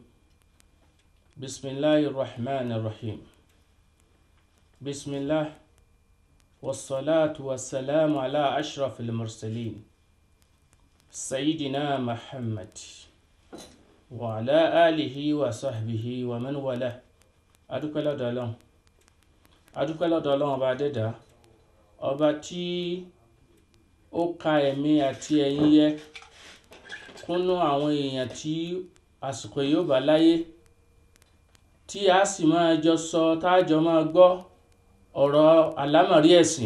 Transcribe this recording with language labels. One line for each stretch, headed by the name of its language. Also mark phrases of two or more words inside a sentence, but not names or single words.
Arabic: بسم الله الرحمن الرحيم. بسم الله والصلاة والسلام على أشرف المرسلين سيدنا محمد وعلى آله وصحبه ومن والاه.
Yoruba: adúpẹ́ lọ́dọ̀ Ọlọ́run, adúpẹ́ lọ́dọ̀ Ọlọ́run ọba dẹ́dà, ọba tí ó ka ẹ̀mí àti ẹ̀yin yẹ kúnnú àwọn èèyàn tí àsìkò yóò bá láyé, tí a sì máa jọ sọ tájọ máa gbọ́ ọ̀rọ̀ àlámọ̀rí ẹ̀sìn.